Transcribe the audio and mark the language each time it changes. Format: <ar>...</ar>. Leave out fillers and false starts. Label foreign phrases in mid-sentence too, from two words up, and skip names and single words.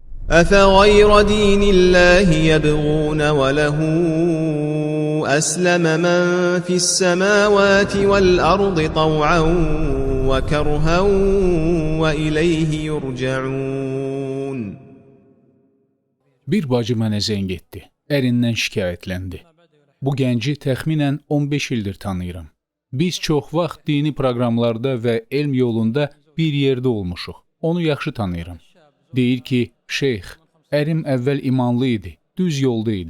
<ar>أفغير دين الله يبغون وله أسلم من في السماوات والأرض طوعا وكرها وإليه يرجعون.</ar> <az>Bir bacı mənə zəng etdi. Ərindən şikayətləndi. Bu gənci təxminən 15 ildir tanıyıram. Biz çox vaxt dini proqramlarda və elm yolunda bir yerdə olmuşuq. Onu yaxşı tanıyıram. Deyir ki, şeyx, ərim əvvəl imanlı idi, düz yolda idi.</az>